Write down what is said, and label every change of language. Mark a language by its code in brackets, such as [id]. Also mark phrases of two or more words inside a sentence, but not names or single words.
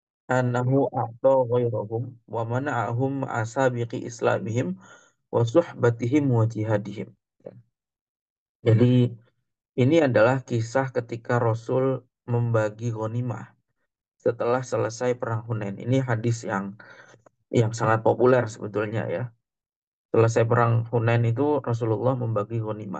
[ar] أنه أعطى غيرهم ومنعهم أسابق إسلامهم وصحبتهم وجهادهم. [id] Jadi ini adalah kisah ketika Rasul membagi ghanimah setelah selesai perang Hunain. Ini hadis yang sangat populer sebetulnya ya. Selesai perang Hunain itu Rasulullah membagi ghanimah.